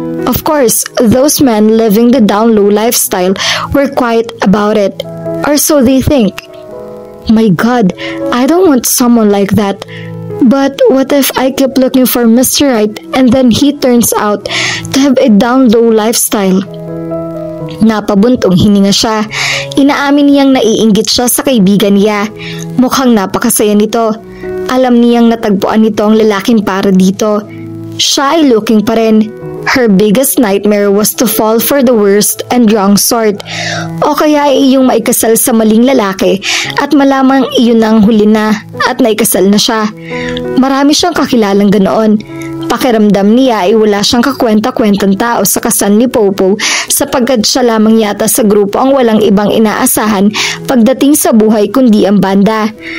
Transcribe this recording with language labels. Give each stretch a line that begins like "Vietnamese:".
English: Of course, those men living the down-low lifestyle were quiet about it, or so they think. My God, I don't want someone like that. But what if I keep looking for Mr. Right and then he turns out to have a down-low lifestyle?
Filipino: Napabuntong hininga siya. Inaamin niyang naiinggit siya sa kaibigan niya. Mukhang napakasaya nito. Alam niyang natagpuan nito ang lalaking para dito. Siya ay
English: looking
Filipino: pa rin.
English: Her biggest nightmare was to fall for the worst and wrong sort.
Filipino: O kaya ay iyong maikasal sa maling lalaki at malamang iyon ang huli na at naikasal na siya. Marami siyang kakilalang ganoon. Pakiramdam niya ay wala siyang kakwenta-kwentang tao sa kasal ni Popo sapagkat siya lamang yata sa grupo ang walang ibang inaasahan pagdating sa buhay kundi ang banda.